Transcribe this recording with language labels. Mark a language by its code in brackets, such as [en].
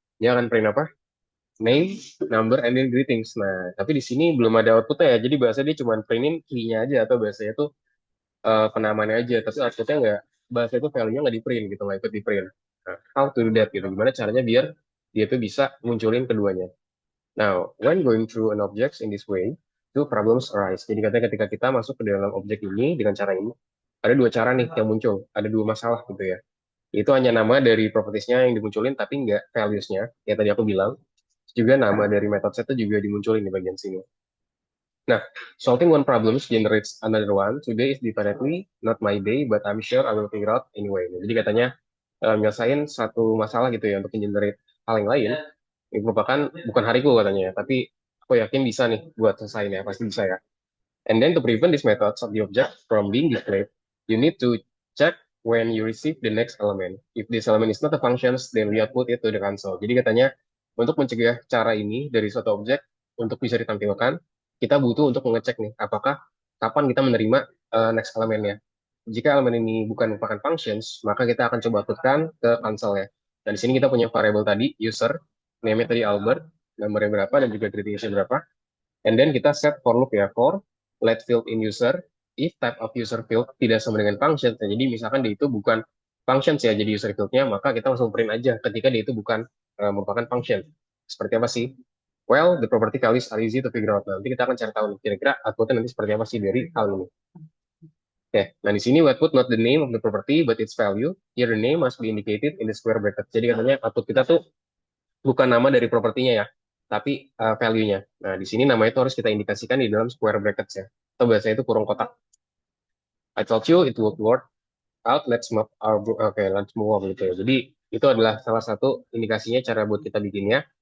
[id] Dia akan print apa? Name, number, and then greetings. Nah, tapi di sini belum ada outputnya ya. Jadi bahasa dia cuma printin key-nya aja atau bahasanya tuh penamaannya aja. Tapi outputnya nggak, bahasa itu value-nya nggak di-print gitu, nggak ikut di-print. [en] Nah, how to do that gitu. [id] Gimana caranya biar dia tuh bisa munculin keduanya. [en] Now, when going through an object in this way, two problems arise. [id] Jadi katanya ketika kita masuk ke dalam objek ini dengan cara ini, ada dua cara nih yang muncul. Ada dua masalah gitu ya. Itu hanya nama dari propertiesnya yang dimunculin, tapi nggak values-nya. Ya tadi aku bilang, juga nama dari method set itu juga dimunculin di bagian sini. [en] Nah, solving one problem generates another one. Today is definitely not my day, but I'm sure I will figure out anyway. [id] Jadi katanya nyelesain satu masalah gitu ya untuk generate hal yang lain. Ini merupakan bukan hariku katanya ya, tapi aku yakin bisa nih buat selesaiin ya, pasti bisa ya. [en] And then to prevent these methods of the object from being displayed, you need to check when you receive the next element. If this element is not a function, then we output it to the console. [id] Jadi katanya untuk mencegah cara ini dari suatu objek untuk bisa ditampilkan, kita butuh untuk mengecek nih apakah kapan kita menerima next elemennya. Jika elemen ini bukan merupakan functions, maka kita akan coba outputkan ke console ya. Dan di sini kita punya variable tadi user, name-nya tadi Albert, nomornya berapa dan juga greeting berapa. And then kita set for loop ya, for let field in user, if type of user field tidak sama dengan function. Nah, jadi misalkan dia itu bukan function ya, jadi user fieldnya, maka kita langsung print aja ketika dia itu bukan merupakan function. Seperti apa sih? [en] Well, the property values are easy to figure out. [id] Nanti kita akan cari tahu nih, kira-kira outputnya nanti seperti apa sih dari hal ini. Oke, nah di sini [en] we output not the name of the property, but its value. Here the name must be indicated in the square bracket. [id] Jadi katanya output kita tuh bukan nama dari propertinya ya, tapi value-nya. Nah, di sini nama itu harus kita indikasikan di dalam square brackets ya. Atau biasanya itu kurung kotak. [en] I told you it would work out. Let's move on gitu ya. [id] Jadi itu adalah salah satu indikasinya cara buat kita bikinnya.